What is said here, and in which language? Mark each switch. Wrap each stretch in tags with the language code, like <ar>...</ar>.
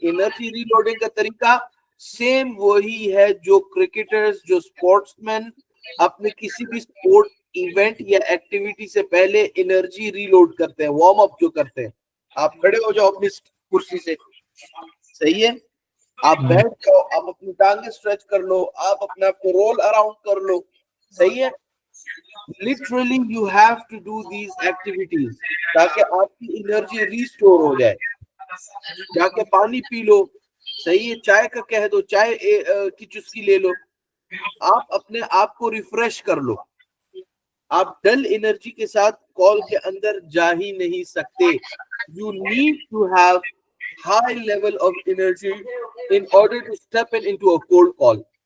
<hi>Energy reloading का तरीका same वही है जो क्रिकेटर्स, जो स्पोर्ट्समैन अपने किसी भी स्पोर्ट इवेंट या एक्टिविटी से पहले एनर्जी रीलोड करते हैं, वार्म अप जो करते हैं. आप खड़े हो जाओ अपनी कुर्सी से, सही है, आप बैठ जाओ, आप अपनी टांगे स्ट्रेच कर लो, आप अपने आप को रोल अराउंड कर लो, सही है.</hi> <en>Literally you have to do these activities</en> <hi>ताकि आपकी एनर्जी रिस्टोर हो जाए. जाके पानी पी लो, सही है, चाय का कह दो, चाय की चुस्की ले लो, आप अपने आप को रिफ्रेश कर लो. आप डल एनर्जी के साथ कॉल के अंदर जा ही नहीं सकते.</hi> <en>You need to have high level of energy in order to step into a cold call.</en>